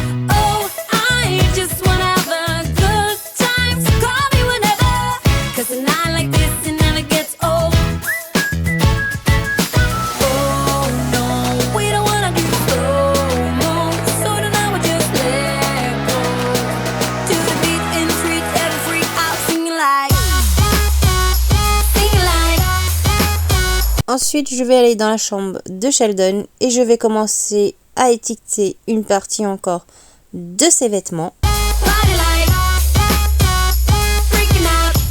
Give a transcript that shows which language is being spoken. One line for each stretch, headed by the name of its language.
English: Oh, I just wanna have a good time, so call me whenever, 'cause a night like this, it never gets old. Oh no, we don't wanna do slow-mo, so tonight we just let go. To the beat in the street, every freak out singing like.
French: Ensuite, je vais aller dans la chambre de Sheldon et je vais commencer à étiqueter une partie encore de ses vêtements.
English: Party like, freaking out.